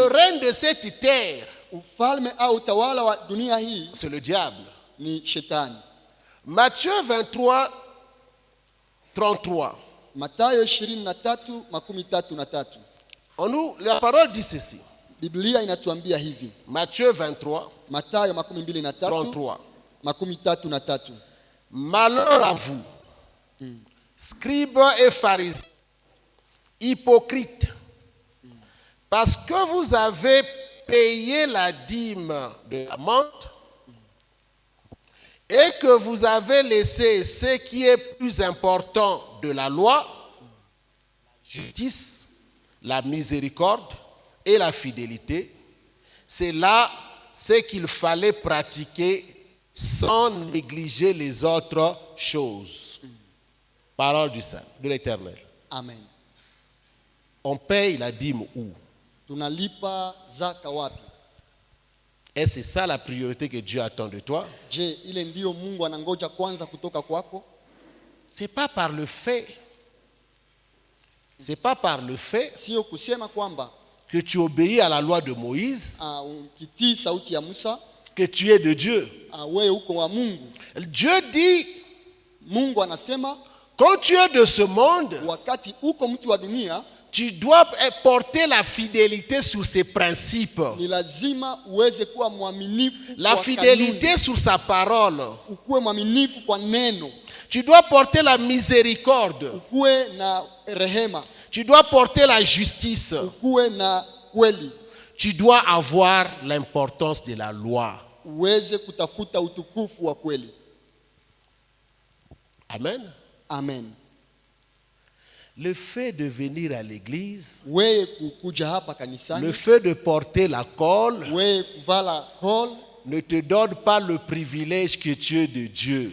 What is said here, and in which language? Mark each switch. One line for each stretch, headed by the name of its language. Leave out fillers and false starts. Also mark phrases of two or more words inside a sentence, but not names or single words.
French: le règne de cette terre,
Swahili: ufalme au utawala wa dunia hii
French: c'est le diable.
Swahili: ni shetani.
French: Matthieu 23, 33.
Swahili: Mathayo 23:33.
French: La parole dit ceci.
Swahili: Biblia inatuambia hivi.
French: Matthieu 23,
Swahili: Mathayo
French: 33.
Swahili: 23:33.
French: Malheur à vous, scribes et pharisiens, hypocrites, parce que vous avez payé la dîme de la menthe et que vous avez laissé ce qui est plus important de la loi, la justice, la miséricorde et la fidélité. C'est là ce qu'il fallait pratiquer sans négliger les autres choses. Parole du Saint, de l'Éternel. Amen. On paye la dîme où?
Swahili: Tunalipa zaka wapi?
French: Et c'est ça la priorité que Dieu attend de toi.
Swahili: Je, ile ndio Mungu anangoja kwanza kutoka kwako?
French: C'est pas par le fait. C'est pas par le fait
Swahili: Sio kusema kwamba
French: que tu obéis à la loi de Moïse
Swahili: ukitii sauti ya Musa
French: que tu es de Dieu.
Swahili: wewe uko wa Mungu.
French: Dieu dit,
Swahili: Mungu anasema
French: quand tu es de ce monde,
Swahili: wakati uko mtu wa dunia,
French: tu dois porter la fidélité sur ses principes.
Swahili: ni lazima uweze kuwa mwaminifu
French: La
Swahili: kwa
French: fidélité
Swahili: kanuni.
French: sur sa parole.
Swahili: Ukuwe mwaminifu kwa neno.
French: Tu dois porter la miséricorde.
Swahili: Ukuwe na rehema.
French: Tu dois porter la justice.
Swahili: Ukuwe na kweli.
French: Tu dois avoir l'importance de la loi.
Swahili: Uweze kutafuta utukufu wa kweli.
French: Amen.
Swahili: Amen.
French: Le fait de venir à l'église,
Swahili: Wewe kukuja hapa kanisani,
French: le fait de porter la colle
Swahili: wewe kuvala kol,
French: ne te donne pas le privilège que tu es de Dieu.